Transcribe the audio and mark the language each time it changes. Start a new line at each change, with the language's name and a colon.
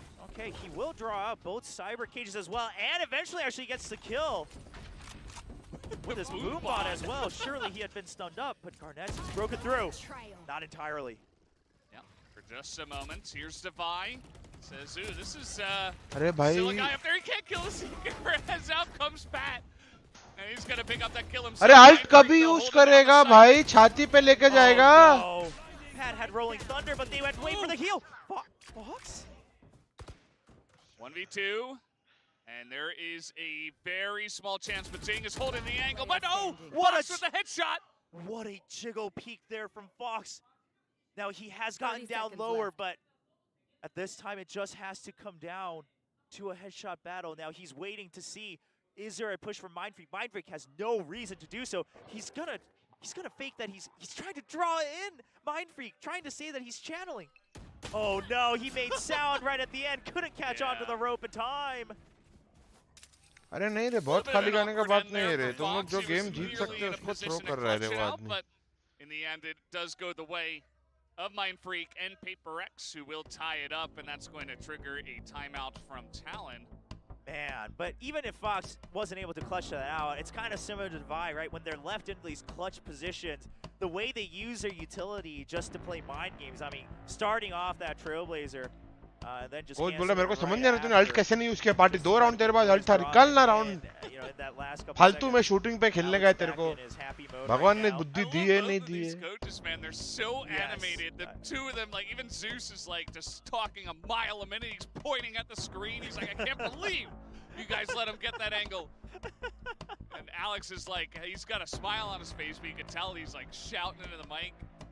English: Okay, he will draw out both cyber cages as well, and eventually actually gets the kill with his boom bot as well. Surely he had been stunned up, but Garnett's has broken through. Not entirely. Yeah, for just a moment. Here's Devi. Says, ooh, this is still
Hindi: Arey a bhai.
English: guy up there. He can't kill the Seeker. As out comes Pat. And he's going to pick up that kill himself.
Hindi: अरे alt कभी use करेगा भाई छाती पे लेके जाएगा
English: Oh, no. Pat had rolling thunder, but they went to wait for the heal. Fox? 1v2. And there is a very small chance, but Zing is holding the angle. But no! What Fox a with the headshot! What a jiggle peek there from Fox. Now he has gotten down lower, but at this time it just has to come down to a headshot battle. Now he's waiting to see, is there a push from Mindfreak? Mindfreak has no reason to do so. He's gonna fake that he's trying to draw in Mindfreak, trying to say that he's channeling. Oh no, he made sound right at the end, couldn't catch onto the rope in time.
Hindi: अरे नहीं रे बहुत खाली गाने का बात नहीं है रे तुम लोग जो गेम जीत सकते हो उसको थ्रो कर रहा है रे वो आदमी
English: But in the end, it does go the way of Mindfreak and PRX, who will tie it up, and that's going to trigger a timeout from Talon. Man, but even if Fox wasn't able to clutch that out, it's kind of similar to Devi, right? When they're left in these clutch positions, the way they use their utility just to play mind games. I mean, starting off that Trailblazer, and then just
Hindi: coach बोल रहा मेरे को समझ नहीं आ रहा तूने alt कैसे नहीं यूज किया पार्टी 2 राउंड तेरे पास अल्ट था निकाल ना राउंड फालतू में शूटिंग पे खेलने गए तेरे को भगवान ने बुद्धि दी है नहीं दी है
English: Coaches, man, they're so animated. The two of them, like, even Zeus is like just talking a mile a minute. He's pointing at the screen. He's like, I can't believe you guys let him get that angle. And Alex is like, he's got a smile on his face, but you can tell he's like shouting into the mic.